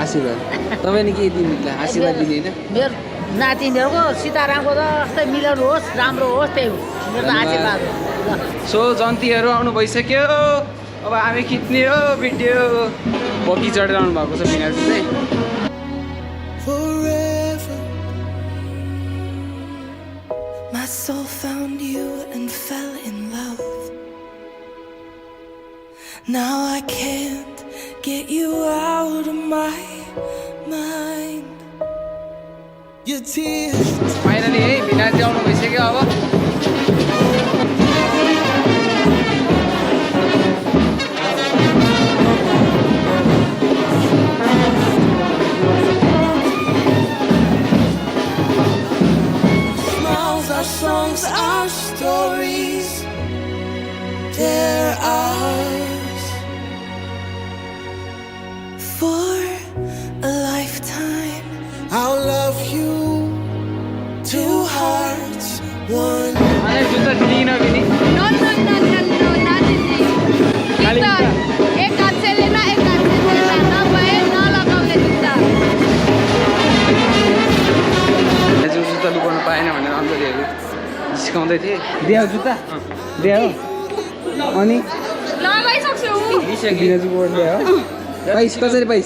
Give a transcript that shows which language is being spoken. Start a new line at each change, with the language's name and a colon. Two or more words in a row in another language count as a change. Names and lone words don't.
Nepali: आशीर्वाद। तपाईँले के दिनु त? आशीर्वाद दिने होइन? मेरो नातिनीहरूको सीतारामको जस्तै मिलाउनु होस्, राम्रो होस्, त्यही हो मेरो त आशीर्वाद हो। सो जन्तीहरू आउनु भइसक्यो। अब हामी खिच्ने हो भिडियो। बगी चढेर आउनु भएको छ बिनाजी चाहिँ।
English: My soul found you and fell in love. Now I can't get you out of my mind. Your tears.
Nepali: फाइनली है बिनाजी आउनु भइसक्यो अब।
English: Songs are stories, they're ours for a lifetime. I'll love you, two hearts, one.
Nepali: अरे जुत्ता दिदिन बिनी।
English: No, not
Hindi: एक हात से लेना, एक हात से देना,
Nepali: नभए नलगाउने जुत्ता। जुत्ता लुकाउनु पाएन भनेर अन्तरीहरू सिकाउँदै थिएँ। दियो जुत्ता? दियो अनि लगाइसक्छु। बिनाजुको वर्ड ल्यायो। पैस कसरी पैस?